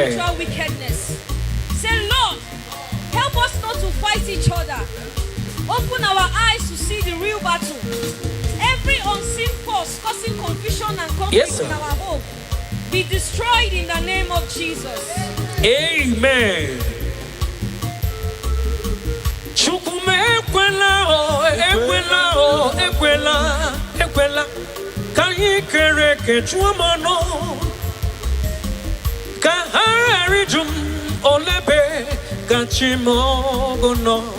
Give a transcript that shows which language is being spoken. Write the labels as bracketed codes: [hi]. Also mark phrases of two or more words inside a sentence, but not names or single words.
[en] spiritual wickedness." Say, "Lord, help us not to fight each other. Open our eyes to see the real battle. Every unseen force causing confusion and conflict Yes, sir. in our home, be destroyed in the name of Jesus." Amen. [ig] Chukwume ekwela o, ekwela o, ekwela, ekwela. Ka anyị kere eke chụọ m ọnụ. Ka ha ghara ịjụ m, "Olebe ka chi m ọgụ nọ?"